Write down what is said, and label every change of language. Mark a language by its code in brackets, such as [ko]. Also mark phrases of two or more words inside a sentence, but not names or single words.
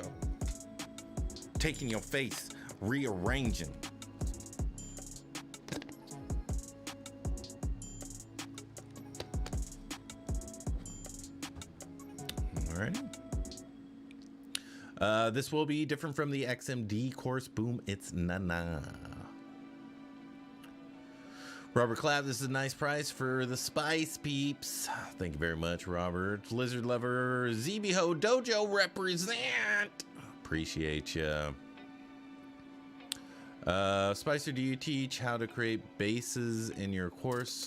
[en] Taking your face, rearranging. Alrighty. This will be different from the XMD course. Boom, it's na-na. Robert Clapp, this is a nice price for the spice peeps. Thank you very much, Robert. Lizard Lover, ZBHO Dojo represent. Appreciate you. Spicer, do you teach how to create bases in your course?